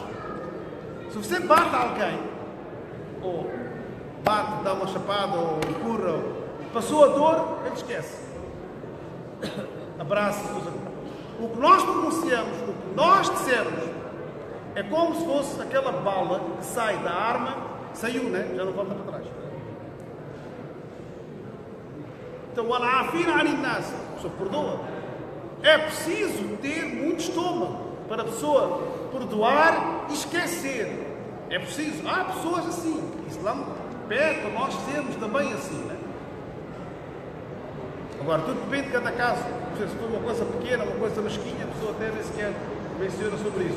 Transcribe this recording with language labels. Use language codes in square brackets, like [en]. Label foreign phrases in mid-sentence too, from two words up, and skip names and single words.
[pt] Se você bate alguém, ou bate, dá uma chapada, ou empurra, passou a dor, ele esquece. Abraça. O que nós pronunciamos, o que nós dissermos, é como se fosse aquela bala que sai da arma, saiu, né? Já não volta para trás. Então, [ar] al-afina an-nas, [pt] a pessoa perdoa. É preciso ter muito estômago para a pessoa perdoar e esquecer. É preciso. Há pessoas assim. O Islã pede para nós sermos também assim, né? Agora, tudo depende de cada caso. Se for uma coisa pequena, uma coisa mesquinha, a pessoa até nem sequer menciona sobre isso.